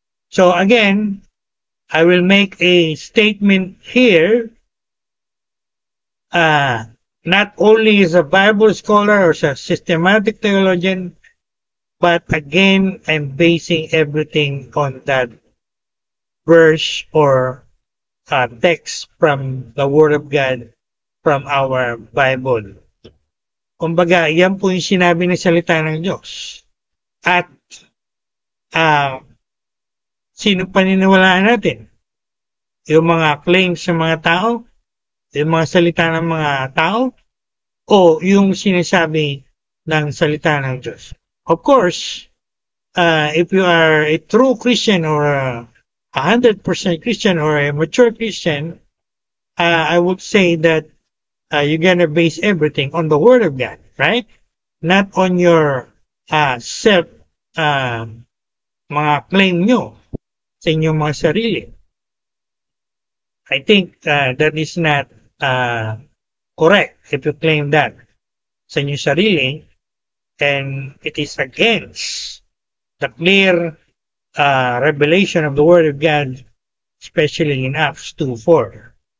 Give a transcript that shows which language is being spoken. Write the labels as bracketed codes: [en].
[en] So again, I will make a statement here, not only as a Bible scholar or as a systematic theologian, but again, I'm basing everything on that verse or text from the Word of God from our Bible. [tl] Kumbaga, yan po yung sinabi ng salita ng Diyos. At sino paniniwalaan natin? Yung mga claims ng mga tao? Yung mga salita ng mga tao? O yung sinasabi ng salita ng Diyos? [en] Of course, if you are a true Christian or 100% Christian or a mature Christian, I would say that you're gonna base everything on the Word of God, right? Not on your self [tl] mga claim nyo sa inyong mga sarili. [en] I think that is not correct if you claim that [tl] sa inyong sarili, [en] and it is against the clear revelation of the Word of God, especially in Acts 2:4.